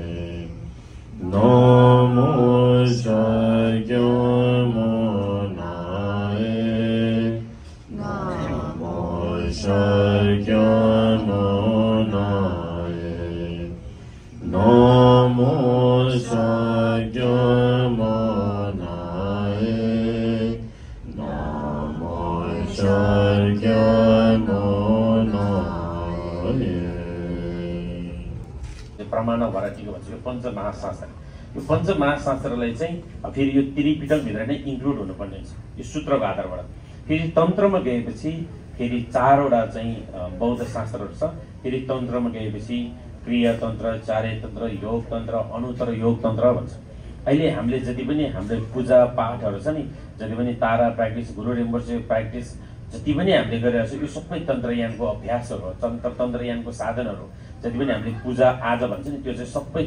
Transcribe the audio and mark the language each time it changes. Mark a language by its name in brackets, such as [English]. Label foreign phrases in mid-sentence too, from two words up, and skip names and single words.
[Nepali] Namo Shai Kyai Monai Namo Shai Kyai Monai Namo Shai Kyai Monai Namo Shai Kyai Monai प्रमाण भराटीको भन्छ यो पञ्चमहाशास्त्र यो पञ्चमहाशास्त्रलाई चाहिँ फेरि यो त्रिपिटकभित्र नै इन्क्लुड हुनुपर्ने हुन्छ यो सूत्रको आधारबाट फेरि तन्त्रमा गएपछि फेरि चारवटा चाहिँ बौद्ध शास्त्रहरू छ फेरि तन्त्रमा गएपछि क्रिया तन्त्र चार्य तन्त्र योग तन्त्र अनुत्तर योग तन्त्र भन्छ अहिले हामीले जति पनि हाम्रो पूजा पाठहरू छ नि जति पनि तारा प्र्याक्टिस गुरु रिम्पोछे प्र्याक्टिस जति पनि हामीले गरिरहेको छ यो सबै तन्त्रयानको अभ्यासहरू हो तन्त्रयानको साधनहरू जति पनि हामीले पूजा आज भन्छ नि त्यो चाहिँ सबै